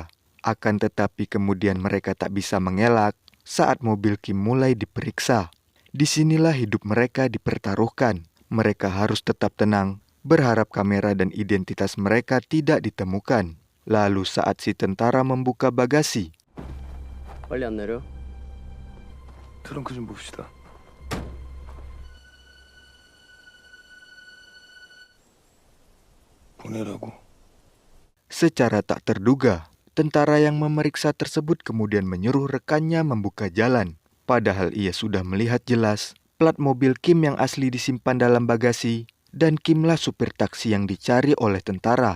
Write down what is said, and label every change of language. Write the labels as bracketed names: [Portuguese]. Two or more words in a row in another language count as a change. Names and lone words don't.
[Indonesian] Akan tetapi kemudian mereka tak bisa mengelak saat mobil Kim mulai diperiksa. Disinilah hidup mereka dipertaruhkan. Mereka harus tetap tenang, berharap kamera dan identitas mereka tidak ditemukan. Lalu saat si tentara membuka bagasi, [Korean] 빨리 안 내려? 트렁크 좀 봅시다. 보내라고. [Indonesian] secara tak terduga, tentara yang memeriksa tersebut kemudian menyuruh rekannya membuka jalan. Padahal ia sudah melihat jelas plat mobil Kim yang asli disimpan dalam bagasi, dan Kimlah supir taksi yang dicari oleh tentara.